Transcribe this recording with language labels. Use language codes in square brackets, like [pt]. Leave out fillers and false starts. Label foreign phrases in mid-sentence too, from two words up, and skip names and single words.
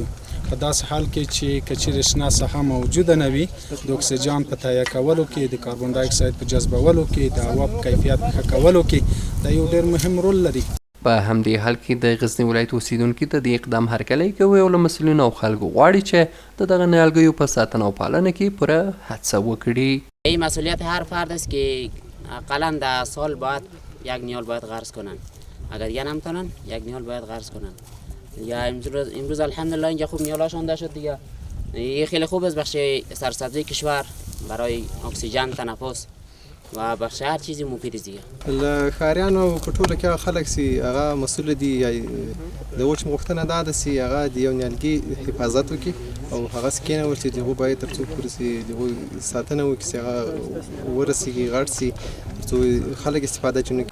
[ps] په داسې حال کې چې که چیرې شنه ساحه موجوده نه وي، د اکسیجن په تهیه کولو کې، د کاربن ډای اکساید په جذبولو کې، د هوا په کیفیت ښه کولو کې دا یو ډېر مهم رول لري. په همدې حال کې د غزني ولایت اوسیدونکي د دې اقدام هرکلی کوي او له مسؤلینو او خلکو غواړي چې د دغه نیالګیو په ساتنه او پالنه کې پوره هڅه وکړي. [fa] این مسئولیت هر فرد است که اقلا در سال باید یک نیال باید غرس کنن، اگر دیگه نمیتونن یک نیال باید غرس کنن. یا امروز الحمدلله اینجا خوب نیالاش آنده شد دیگه. این خیلی خوب است بخش سرسبزی کشور برای اکسیژن، تنفس و بخش هر چیزی مفید است دیگه. [ps] له ښاریانو په ټوله کې خلک سي هغه مسؤل دي، د وچ غوښتنه دا ده چې هغه د یو نیالګي حفاظت وکړي او هغه کینول چې دغه باید تر څو پورې سي دغه ساتنه وکړي چې هغه ورسیږي غټ سي تر څو خلک استفاده چونه.